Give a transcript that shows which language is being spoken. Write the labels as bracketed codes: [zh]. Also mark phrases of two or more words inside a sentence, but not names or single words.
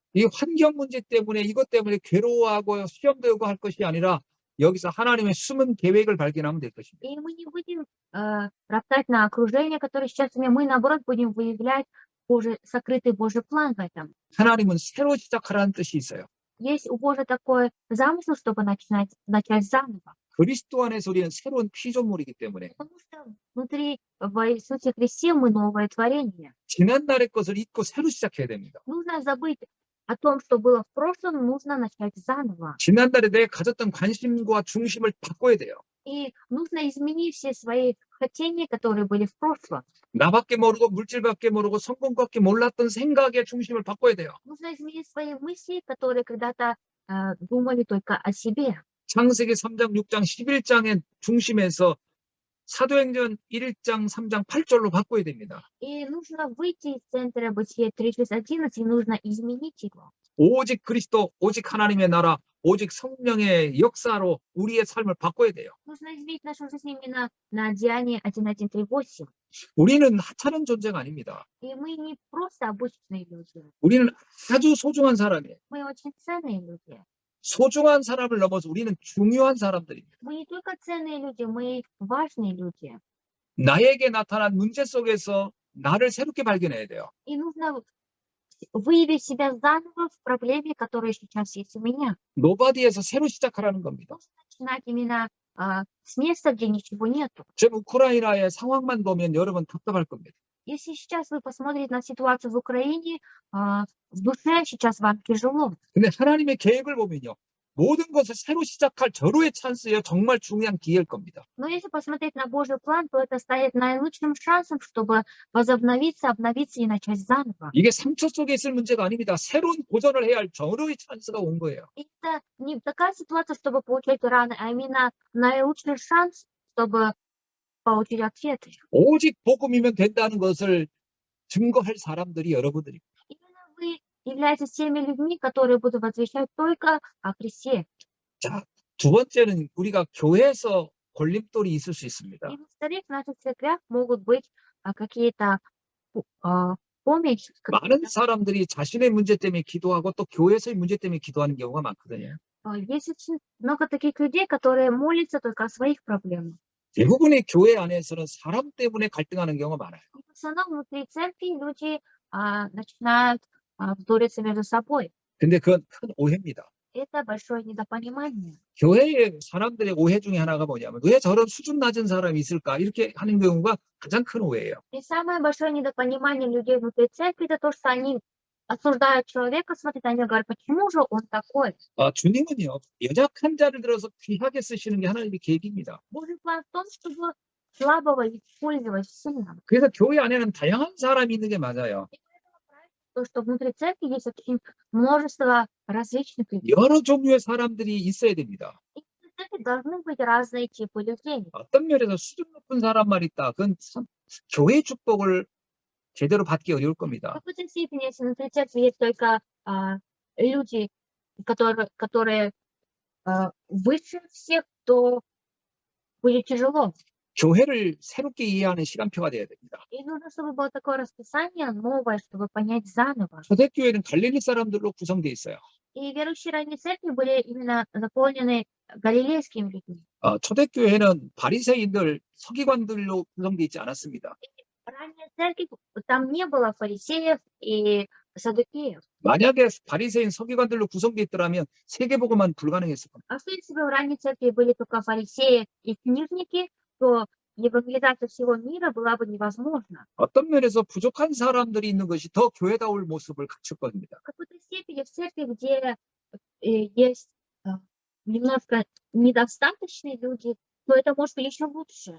[ko] 이 환경 문제 때문에 이것 때문에 괴로워하고 시험도 오고 할 것이 아니라 여기서 하나님의 숨은 계획을 발견하면 될 것입니다. [ru] И мы не будем роптать на окружение, которое сейчас у меня. Мы, наоборот, будем выявлять сокрытый Божий план в этом. [ko] 하나님은 새로 시작하라는 뜻이 있어요. [ru] Есть у Божия такой замысел, чтобы начать заново. [ko] 그리스도 안에서 우리는 새로운 피조물이기 때문에 [ru] Потому что внутри, в Иисусе Христе, мы новое творение. [ko] 지난날의 것을 잊고 새로 시작해야 됩니다. [ru] Нужно забыть о том, что было в прошлом, нужно начать заново. [ko] 지난날에 내가 가졌던 관심과 중심을 바꿔야 돼요. [ru] И нужно изменить все свои хотения, которые были в прошлом. [ko] 나밖에 모르고 물질밖에 모르고 성공밖에 몰랐던 생각의 중심을 바꿔야 돼요. [ru] Нужно изменить свои мысли, которые когда-то думали только о себе. [ko] 창세기 3장, 6장, 11장의 중심에서 사도행전 1장, 3장, 8절로 바꿔야 됩니다. [ru] И нужно выйти из центра Бытия 3:11, и нужно изменить его. [ko] 오직 그리스도, 오직 하나님의 나라, 오직 성령의 역사로 우리의 삶을 바꿔야 돼요. [ru] Нужно изменить нашу жизнь именно на Деяние 1:1-3:8. [ko] 우리는 하찮은 존재가 아닙니다. [ru] И мы не просто обычные люди. [ko] 우리는 아주 소중한 사람이에요. [ru] Мы очень ценные люди. [ko] 소중한 사람을 넘어서 우리는 중요한 사람들입니다. [ru] Мы не только ценные люди, мы важные люди. [ko] 나에게 나타난 문제 속에서 나를 새롭게 발견해야 돼요. [ru] И нужно выявить себя заново в проблеме, которая сейчас есть у меня. [ko] 노바디에서 새로 시작하라는 겁니다. [ru] Начинать именно с места, где ничего нету. [ko] 지금 우크라이나의 상황만 보면 여러분 답답할 겁니다. [ru] Если сейчас вы посмотрите на ситуацию в Украине, в душе сейчас вам тяжело. [ko] 근데 하나님의 계획을 보면요. 모든 것을 새로 시작할 절호의 찬스예요. 정말 중요한 기회일 겁니다. [ru] Но если посмотреть на Божий план, то это станет наилучшим шансом, чтобы возобновиться, обновиться и начать заново. [ko] 이게 상처 속에 있을 문제가 아닙니다. 새로운 도전을 해야 할 절호의 찬스가 온 거예요. [ru] Это не такая ситуация, чтобы получать раны, а именно наилучший шанс, чтобы получить ответы. [ko] 오직 복음이면 된다는 것을 증거할 사람들이 여러분들입니다. [ru] Именно вы являетесь теми людьми, которые будут возвещать только о Христе. [ko] 자, 두 번째는 우리가 교회에서 걸림돌이 있을 수 있습니다. [ru] И во-вторых, в наших церквях могут быть какие-то помощи. [ko] 많은 사람들이 자신의 문제 때문에 기도하고 또 교회에서의 문제 때문에 기도하는 경우가 많거든요. [ru] Есть очень много таких людей, которые молятся только о своих проблемах. [ko] 대부분의 교회 안에서는 사람 때문에 갈등하는 경우가 많아요. [ru] И в основном внутри церкви люди начинают ссориться между собой. [ko] 근데 그건 큰 오해입니다. [ru] Это большое недопонимание. [ko] 교회의 사람들의 오해 중에 하나가 뭐냐면 왜 저런 수준 낮은 사람이 있을까? 이렇게 하는 경우가 가장 큰 오해예요. [ru] И самое большое недопонимание людей внутри церкви это то, что они осуждают человека, смотрят на него и говорят, почему же он такой? [ko] 주님은요, 연약한 자를 들어서 귀하게 쓰시는 게 하나님의 계획입니다. [ru] Божий план в том, чтобы слабого использовать сильного. [ko] 그래서 교회 안에는 다양한 사람이 있는 게 맞아요. [ru] То, что внутри церкви есть очень множество различных людей. [ko] 여러 종류의 사람들이 있어야 됩니다. [ru] И в церкви должны быть разные типы людей. [ko] 어떤 면에서 수준 높은 사람만 있다. 그건 참 교회 축복을 제대로 받기 어려울 [ru] В [ko] 겁니다. [ru] какой-то степени, если внутри церкви есть только люди, которые выше всех, то будет тяжело. [ko] 교회를 새롭게 이해하는 시간표가 돼야 됩니다. [ru] И нужно, чтобы было такое расписание новое, чтобы понять заново. [ko] 초대교회는 갈릴리 사람들로 구성되어 있어요. [ru] И верующие ранние церкви были именно заполнены галилейскими людьми. [ko] 초대교회는 바리새인들, 서기관들로 구성되어 있지 않았습니다. [ru] Ранняя церковь, там не было фарисеев и саддукеев. [ko] 만약에 바리새인, 서기관들로 구성되어 있더라면 세계복음은 불가능했을 겁니다. [ru] А что если бы в ранней церкви были только фарисеи и книжники, то евангелизация всего мира была бы невозможна. [ko] 어떤 면에서 부족한 사람들이 있는 것이 더 교회다울 모습을 갖출 겁니다. [ru] В какой-то степени в церкви, где есть немножко недостаточные люди, то это может быть еще лучше.